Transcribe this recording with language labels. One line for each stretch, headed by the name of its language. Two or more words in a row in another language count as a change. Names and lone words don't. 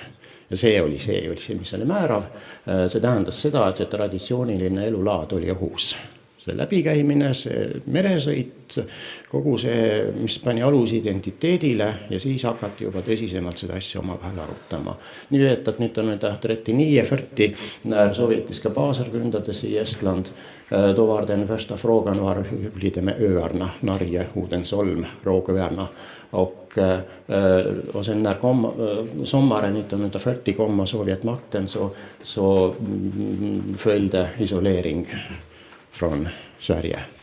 Estonian: Ja see oli see, mis oli määrav. See tähendas seda, et see traditsiooniline elulaad oli ohus. See läbikäimine, see meresõit, kogu see, mis pani alus identiteedile ja siis hakati juba tõsisemalt seda asja omavahel arutama.
Swedish: Nii vet att 1939 när sovjetiska baser grundades i Estland, då var den första frågan var hur blir det med öarna, Norge, Uudensolm, Roogõärna. Och sen när sommaren 1940 kom Sovjetmakten så följde isolering från Sverige.